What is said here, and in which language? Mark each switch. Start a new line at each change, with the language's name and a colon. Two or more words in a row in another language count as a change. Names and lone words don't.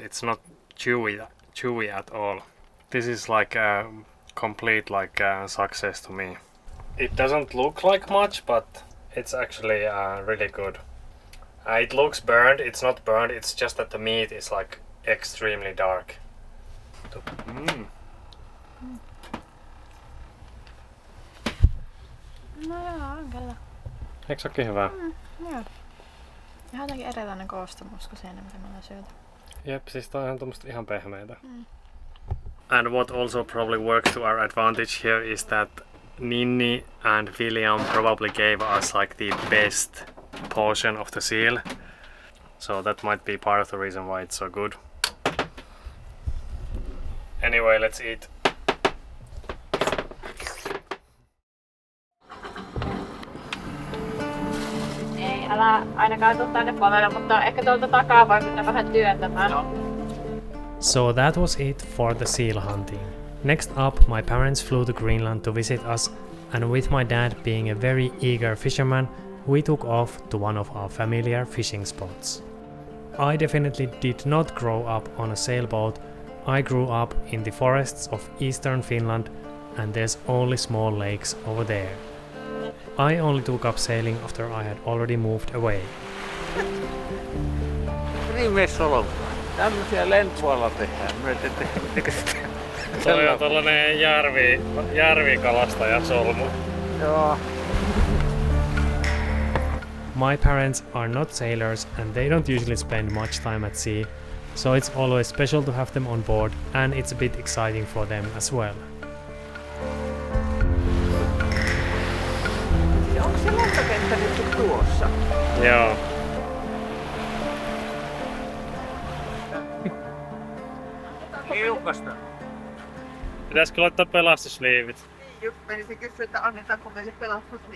English: It's not chewy at all. This is like a complete success to me. It doesn't look like much, but it's actually really good. It looks burned. It's not burned. It's just that the meat is like extremely dark.
Finnish: No joo, on kyllä. Eikö se ookin hyvä? Joo. Ihan jotenkin erilainen koostumus kuin siinä, mitä me ollaan syöty. Jep, siis tää on ihan tommoista ihan pehmeitä.
English: And what also probably works to our advantage here is that Ninni and Villiams probably gave us like the best portion of the seal. So that might be part of the reason why it's so good. Anyway, let's eat.
Finnish: Ei, älä ainakaan tuu tänne puolelle, mutta ehkä tuolta takaa voi mennä vähän työntämään.
English: So that was it for the seal hunting. Next up, my parents flew to Greenland to visit us, and with my dad being a very eager fisherman, we took off to one of our familiar fishing spots. I definitely did not grow up on a sailboat. I grew up in the forests of eastern Finland, and there's only small lakes over there. I only took up sailing after I had already moved away.
Finnish: Tämmöisiä lentoilla tehdään. Se on tällainen järvikalastajasolmu. Joo.
English: My parents are not sailors and they don't usually spend much time at sea, so it's always special to have them on board, and it's a bit exciting for them as well.
Finnish: Onko se lentokenttä nyt tuossa? Joo. Kiukasta. Pitäisikö laittaa pelastusliivit? Just menisin kysyä, että annetaanko meille pelastusliivejä.